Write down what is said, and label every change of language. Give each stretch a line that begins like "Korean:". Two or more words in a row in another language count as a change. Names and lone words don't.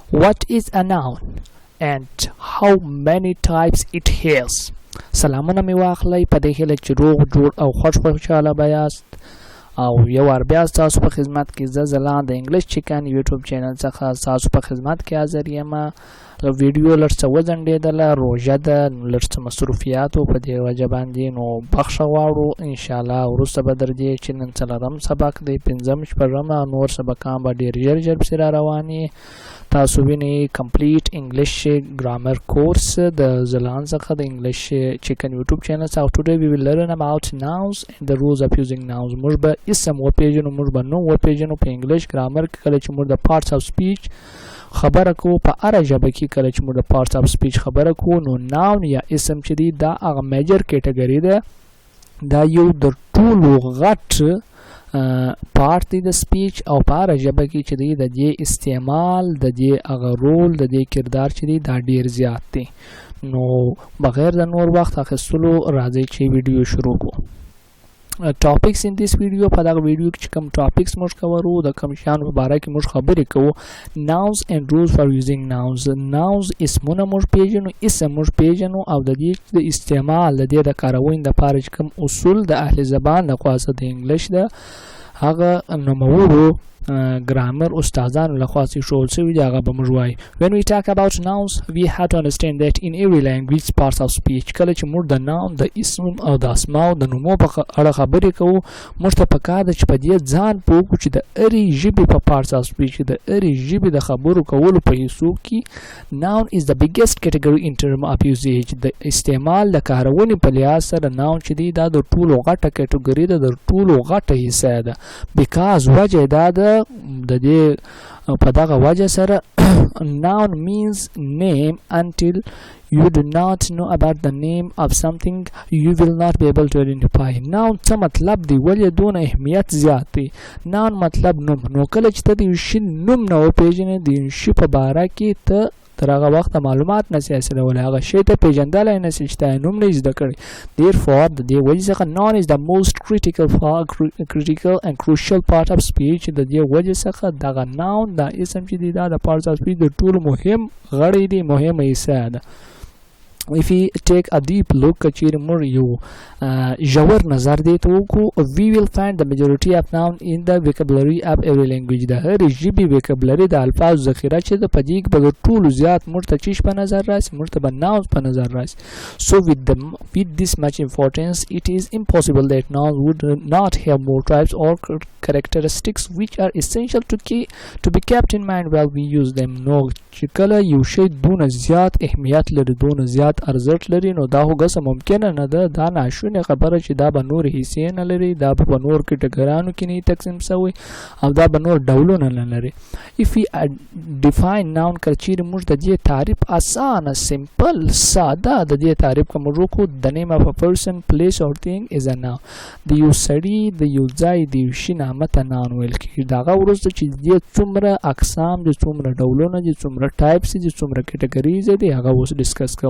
English: What is a noun and how many types it has؟
Pashto: سلامونه می واخلئ په دې هیله چې روغ جوړ او خوشحاله به یاست او یو وار بیا ستاسو په خدمت کې زه ځلان د انګلیش چکن یوټیوب چینل څخه ستاسو په خدمت کې حاضر یم. ویډیو لږ څه وځنډېدله، روژه ده، لږ څه مصروفیات و په دې وجه باندې، نو بخښه غواړو. انشاءالله وروسته به در دې چې نن څلورم سبق دی، پنځم شپږم او نور سبقان به ډېر ژر پسې را روان وي. تاسو وینئ
English: complete English grammar course
Pashto: د ځلان څخه د انګلیش چکن یوټیوب چینل څخه.
English: today we will learn about nouns and the rules of using nouns.
Pashto: موږ به اسم وپېژنو، موږ به نوم وپېژنو په انګلیش ګرامر کې. کله چې موږ د
English: parts of speech
Pashto: خبره کوو په هره ژبه کې، کله چې موږ د
English: parts of speech
Pashto: خبره کوو نو ناون یا اسم چې دی دا هغه
English: major category
Pashto: ده، دا یو د ټولو غټ پارت دی د سپیچ او په هره ژبه کې چې دی د دې استعمال د دې هغه رول د دې کردار چې دی دا ډیر زیات دی. نو بغیر د نور وخت اخیستلو راځئ چې ویډیو شروع کړو.
English: topics in this video,
Pashto: په دغه ویډیو کې چې کوم ټاپکس موږ کوو د کوم شیانو په باره کې موږ خبرې کوو.
English: nouns and rules for using nouns.
Pashto: nouns اسمونه موږ پیژنو، اسم موږ پیژنو او د دې د استعمال د دې د کارونې لپاره چې کوم اصول د اهل زبان لخوا د انګلیش د هغه نوموړو ګرامر استادانو لخوا ښوول شوي دي هغه به موږ وایو.
English: when we talk about nouns we have to understand that in every language parts of speech.
Pashto: کله چې موږ د noun د اسم او د اسماو د نومو په اړه خبرې کوو، موږ ته پکار ده چې په دې ځان پوه کړو چې د هرې ژبې په
English: parts of speech،
Pashto: د هرې ژبې د خبرو کولو په حصو کې
English: noun is the biggest category in term of usage.
Pashto: د استعمال د کارونې په لحاظ سره noun چې دی دا د ټولو غټه کټګوري ده، د ټولو غټه حصه ده. because وجه دا ده د دې په دغه وجه سره
English: noun means name. until you do not know about the name of something you will not be able to identify.
Pashto: noun څه مطلب دی، ولې دونه اهمیت زیات دی؟ noun مطلب نوم. نو کله چې ته د یو شي نوم نه وپېژنې، د یو شي په باره کې ته تر هغه وخته معلومات نشې حاصلولی، هغه شی ته پېژندلی نشې چې تا یې نوم نه یې زده کړی.
English: therefore
Pashto: د دې وجې څخه
English: noun is the most critical and crucial part of speech.
Pashto: د دې وجې څخه دغه noun دا اسم چې دی دا د
English: parts of speech
Pashto: د ټولو مهم غړی دی، مهمه حصه ده.
English: if we take a deep look
Pashto: چیرې موږ یو ژور نظر دې ته وکړو
English: we will find the majority of noun in the vocabulary of every language.
Pashto: د هرې ژبې vocabulary د الفاظ ذخیره چې ده په دې کې به د ټولو زیات موږ ته چیش په نظر راسي، موږ ته به nouns په نظر راسي.
English: so with this much importance it is impossible that nouns would not have more types or characteristics which are essential to be kept in mind while we use them.
Pashto: نو چې کله یو شی دونه زیات اهمیت لري، دونه زیات ارزښت لري، نو دا خو ګسه ممکنه نه ده، دا ناشونې خبره چې دا به نور حصې نه لري، دا به په نور کټګرانو کې نه تقسیم شوی او دا به نور ډولونه نه لري.
English: if we define noun
Pashto: کله چیرې موږ د دې تعریف اسانه سمپل ساده د دې تعریف کوم وکړو
English: the name of a person place or thing is a noun.
Pashto: د یو سړي د یو ځای د یو شي نامه ته noun ویل کېږي. د هغه وروسته چې دې څومره اقسام دي، څومره ډولونه دي، څومره types دي، څومره کټګریز دي، هغه اوس ډسکس کوو.